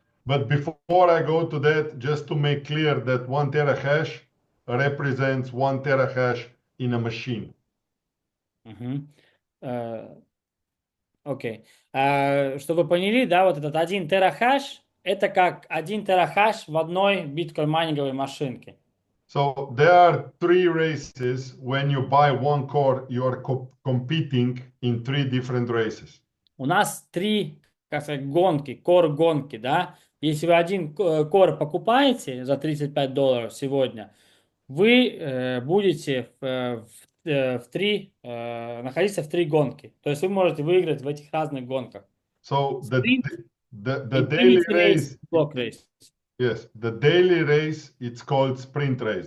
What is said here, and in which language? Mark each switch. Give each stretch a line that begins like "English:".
English: But before I go to that, just to make clear that 1 terahash represents 1 terahash in a machine.
Russian: Окей. Чтобы вы поняли, да, вот этот 1 терахаш, это как 1 терахаш в одной биткоин-майнинговой машинке.
English: So there are 3 races. When you buy 1 core, you are competing in 3 different races.
Russian: У нас 3, как сказать, гонки, кор-гонки, да. Если вы 1 кор покупаете за $35 сегодня, вы будете находиться в 3 гонки. То есть вы можете выиграть в этих разных гонках.
English: So the daily race,
Russian: блок рейс.
English: Yes, the daily race, it's called sprint race.